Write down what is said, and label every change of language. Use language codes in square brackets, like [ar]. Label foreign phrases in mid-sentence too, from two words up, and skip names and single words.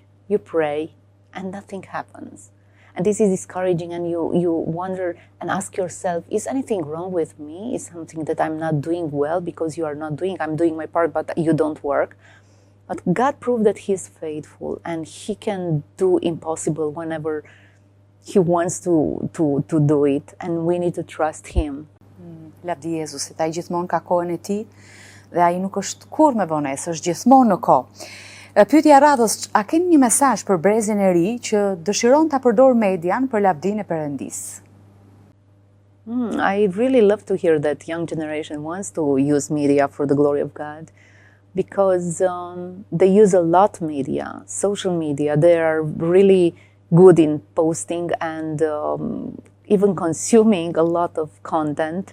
[en] You pray, and nothing happens. And this is discouraging, and you wonder and ask yourself, is anything wrong with me? Is something that I'm not doing well because you are not doing? I'm doing my part, but you don't work. But God proved that He is faithful, and He can do impossible whenever He wants to do it, and we need to trust Him. [sq] Lavdi Jezusit, ai gjithmonë ka kohën e tij dhe ai nuk është kurrë me vonesë, është gjithmonë në kohë. Pyetja radhës, a keni një mesazh për brezin e ri që dëshiron ta përdor median për lavdinë e Perëndisë? [en] I really love to hear that young generation wants to use media for the glory of God, because they use a lot media, social media. They are really good in posting and even consuming a lot of content.